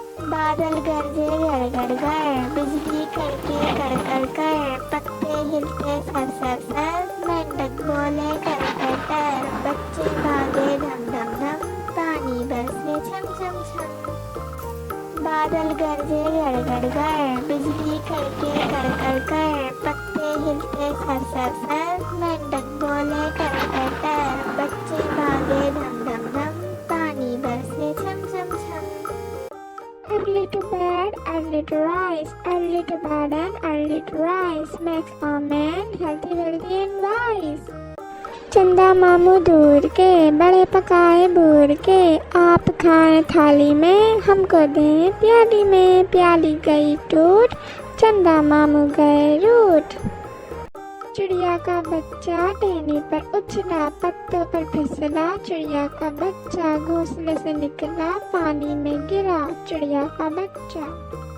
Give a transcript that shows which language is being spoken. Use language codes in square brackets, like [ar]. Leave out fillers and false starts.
[hi] बादल गरजे गड़ गड़, बिजली कड़के कड़ कर, पत्ते हिलते सर सर सर, मेंढक बोले कर कर, बच्चे भागे धम धम धम, पानी बरसे छम छम छम। बादल गरजे गड़ गड़, बिजली कड़के कड़ कर, पत्ते हिलते सर सर सर, मेंढक बोले कर कर, बच्चे भागे धम धम धम, पानी बरसे छम छम छम। [en] Early to bed, early to rise, early to bed and early to rise makes a man healthy, wealthy and wise. [hi] चंदा मामू दूर के, बड़े पकाए बूर के, आप खाएं थाली में, हमको दें प्याली में, प्याली गई टूट, चंदा मामू गए रूठ। चिड़िया का बच्चा टहनी पर उछला, पत्तों पर फिसला, चिड़िया का बच्चा घोंसले से निकला, पानी में गिरा, चिड़िया का बच्चा।